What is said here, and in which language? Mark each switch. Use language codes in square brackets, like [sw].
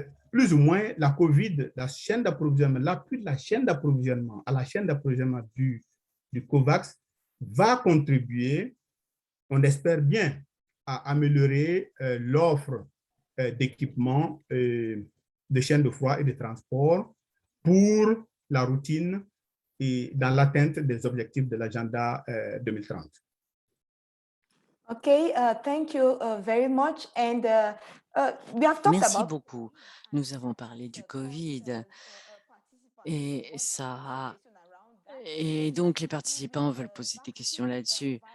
[fr] plus ou moins la COVID, la chaîne d'approvisionnement, l'appui de la chaîne d'approvisionnement à la chaîne d'approvisionnement du COVAX va contribuer, on espère bien, à améliorer l'offre d'équipements de chaînes de froid et de transport pour la routine et dans l'atteinte des objectifs de l'agenda 2030. [en] Okay, thank you very much. And we have talked [fr] Merci [en] about [fr] beaucoup. Nous avons parlé du Covid et ça, et donc les participants veulent poser des questions là-dessus.